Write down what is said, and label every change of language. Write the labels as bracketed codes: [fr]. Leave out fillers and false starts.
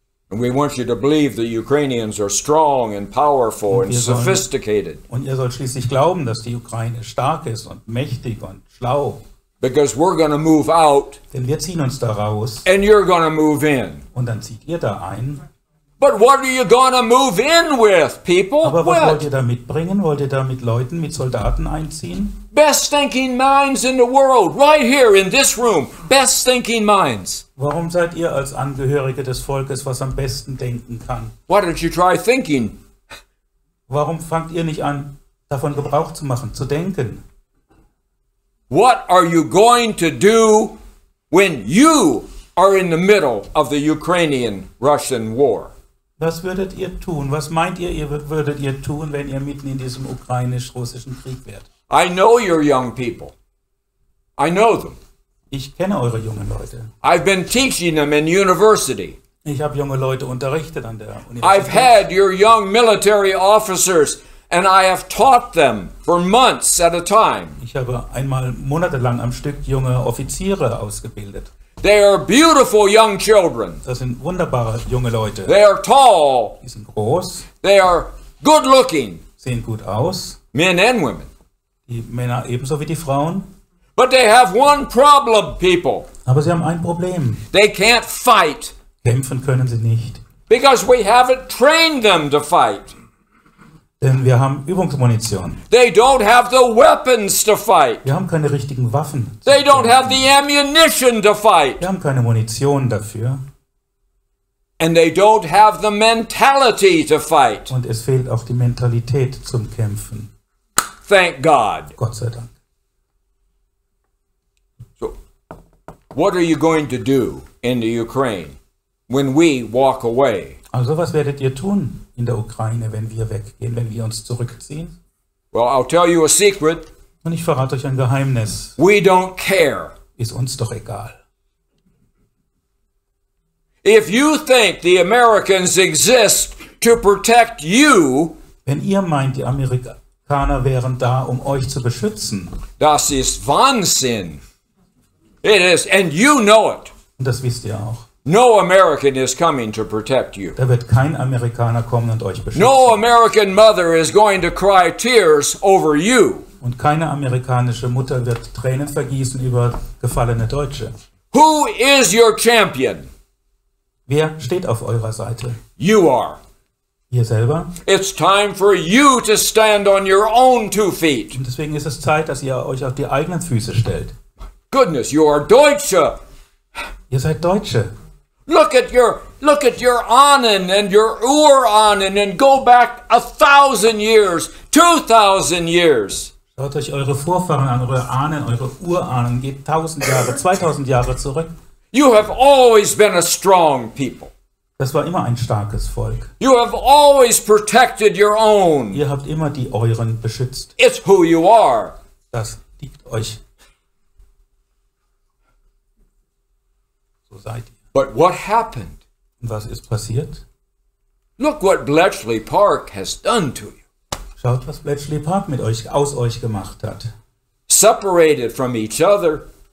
[en] And we want you to believe the Ukrainians are strong and powerful and sophisticated. [de] Und ihr sollt schließlich glauben, dass die Ukraine stark ist und mächtig und schlau. [en] Because we're going to move out. [de] Denn wir ziehen uns da raus. [en] And you're going to move in. [de] Und dann zieht ihr da ein. [en] But what are you going to move in with, people? [de] Aber was wollt ihr da mitbringen? Wollt ihr da mit Leuten, mit Soldaten einziehen? [en] Best thinking minds in the world, right here in this room. Best thinking minds. [de] Warum seid ihr als Angehörige des Volkes, was am besten denken kann? [en] Why don't you try thinking? [de] Warum fangt ihr nicht an, davon Gebrauch zu machen, zu denken? [en] What are you going to do when you are in the middle of the Ukrainian-Russian war? [de] Was würdet ihr tun? Was meint ihr, würdet ihr tun, wenn ihr mitten in diesem ukrainisch-russischen Krieg wärt? [en] I know your young people. I know them. [de] Ich kenne eure jungen Leute. [en] I've been teaching them in university. [de] Ich habe junge Leute unterrichtet an der Universität. [en] I've had your young military officers and I have taught them for months at a time. [de] Ich habe einmal monatelang am Stück junge Offiziere ausgebildet. [en] They are beautiful young children. [de] Das sind wunderbare junge Leute. [en] They are tall. [de] Die sind groß. [en] They are good looking. [de] Sehen gut aus. [en] Men and women. [de] Die Männer ebenso wie die Frauen. [en] But they have one problem, people. [de] Aber sie haben ein Problem. [en] They can't fight. [de] Kämpfen können sie nicht. [en] Because we haven't trained them to fight. [de] Denn wir haben Übungsmunition. [en] They don't have the weapons to fight. [de] Wir haben keine richtigen Waffen. [en] They don't have the ammunition to fight. [de] Wir haben keine Munition dafür. [en] And they don't have the mentality to fight. [de] Und es fehlt auch die Mentalität zum Kämpfen. [en] Thank God. [de] Gott sei Dank. [en] So, what are you going to do in the Ukraine when we walk away? [de] Also was werdet ihr tun in der Ukraine, wenn wir weggehen, wenn wir uns zurückziehen? [en] Well, I'll tell you a secret. [de] Und ich verrate euch ein Geheimnis. [en] We don't care. [de] Ist uns doch egal. [en] If you think the Americans exist to protect you, [de] wenn ihr meint, die Amerikaner wären da, um euch zu beschützen, das ist Wahnsinn. [en] It is, and you know it. [de] Und das wisst ihr auch. [en] No American is coming to protect you. [de] Da wird kein Amerikaner kommen und euch beschützen. [en] No American mother is going to cry tears over you. [de] Und keine amerikanische Mutter wird Tränen vergießen über gefallene Deutsche. [en] Who is your champion? [de] Wer steht auf eurer Seite? [en] You are. [de] Ihr selber? [en] It's time for you to stand on your own 2 feet. [de] Und deswegen ist es Zeit, dass ihr euch auf die eigenen Füße stellt. [en] Goodness, you are Deutsche. [de] Ihr seid Deutsche. [en] Look at your Ahnen and your Urahnen and go back 1,000 years, 2,000 years. [de] Schaut euch eure Vorfahren an, eure Ahnen, eure Urahnen. Geht 1000 Jahre, 2000 Jahre zurück. [en] You have always been a strong people. [de] Das war immer ein starkes Volk. [en] You have always protected your own. [de] Ihr habt immer die euren beschützt. [en] It's who you are. [de] Das liegt euch. So seid ihr. [en] But what happened? [de] Und was ist passiert? [en] Look what Bletchley Park has done to you. [de] Schaut, was Bletchley Park mit euch, aus euch gemacht hat. [en] Separated from each other.